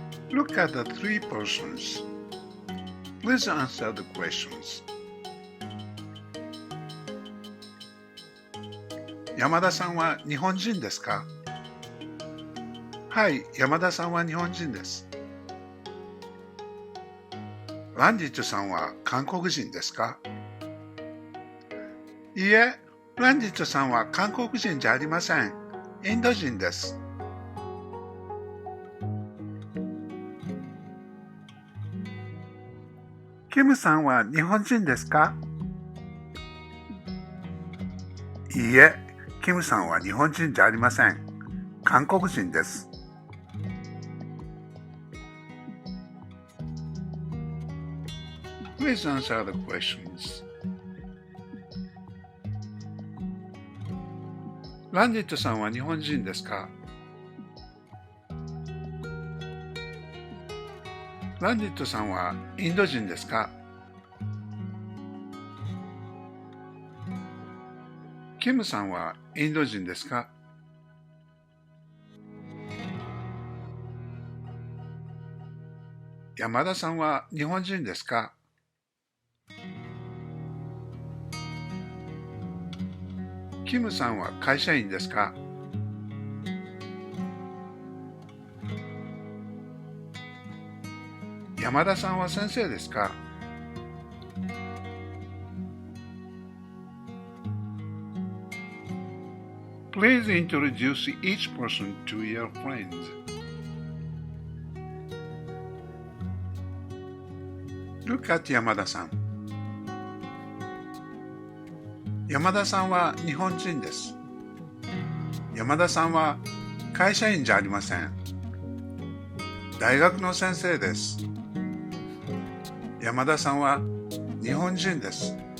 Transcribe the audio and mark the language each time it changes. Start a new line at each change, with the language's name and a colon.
English: Look at the three persons. Please answer the questions.
Japanese: 山田さんは日本人ですか？はい、山田さんは日本人です。ランディットさんは韓国人ですか？いいえ、ランディットさんは韓国人じゃありません。インド人です。キムさんは日本人ですか？いいえ、キムさんは日本人じゃありません。韓国人です。
English: Please answer the questions.
Japanese: ランディットさんは日本人ですか？ランディットさんはインド人ですか？キムさんはインド人ですか？山田さんは日本人ですか？キムさんは会社員ですか？山田さんは先生ですか？
English: Please introduce each person to your friends. Look at 山田さん。
Japanese: 山田さんは日本人です。山田さんは会社員じゃありません。大学の先生です。山田さんは日本人です。